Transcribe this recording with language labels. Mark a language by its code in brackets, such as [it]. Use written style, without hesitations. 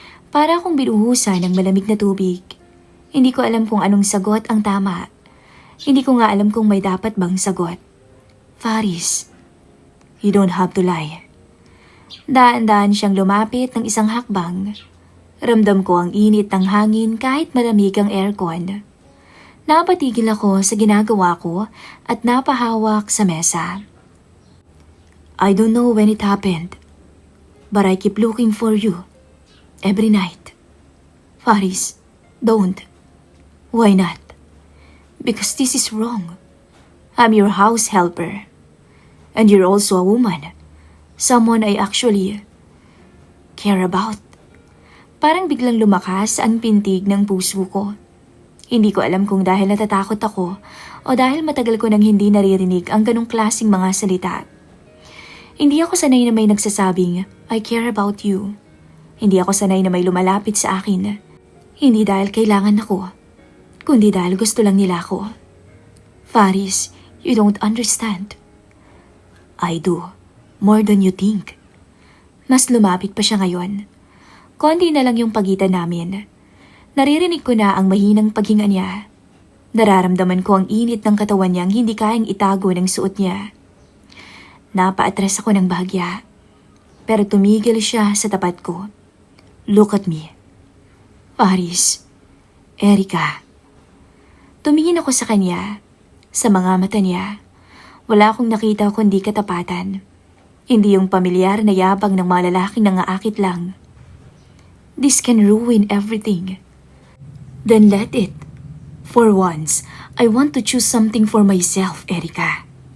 [tl] Para akong binuhusan ng malamig na tubig. Hindi ko alam kung anong sagot ang tama. Hindi ko nga alam kung may dapat bang sagot. [en] Faris, you don't have to lie. [tl] Daan-daan siyang lumapit ng isang hakbang. Ramdam ko ang init ng hangin kahit malamig ang aircon. Napatigil ako sa ginagawa ko at napahawak sa mesa. [en] I don't know when it happened, but I keep looking for you. Every night. Faris, don't. Why not? Because this is wrong. I'm your house helper. And you're also a woman. Someone I actually care about. [tl] Parang biglang lumakas ang pintig ng puso ko. Hindi ko alam kung dahil natatakot ako o dahil matagal ko nang hindi naririnig ang ganong klaseng mga salita. Hindi ako sanay na may nagsasabing, [en] I care about you. [tl] Hindi ako sanay na may lumalapit sa akin. Hindi dahil kailangan ako, kundi dahil gusto lang nila ako. [en] Faris, you don't understand. I do, more than you think. [tl] Mas lumapit pa siya ngayon. Konti na lang yung pagitan namin. Naririnig ko na ang mahinang paghinga niya. Nararamdaman ko ang init ng katawan niyang hindi kayang itago ng suot niya. Napaatras ako ng bahagya. Pero tumigil siya sa tapat ko. [en] Look at me. Faris. Erika. [tl] Tumingin ako sa kanya. Sa mga mata niya. Wala akong nakita kundi katapatan. Hindi yung pamilyar na yabang ng mga lalaking nangaakit lang. [en] This can ruin everything. Then let it. For once, I want to choose something for myself, Erika.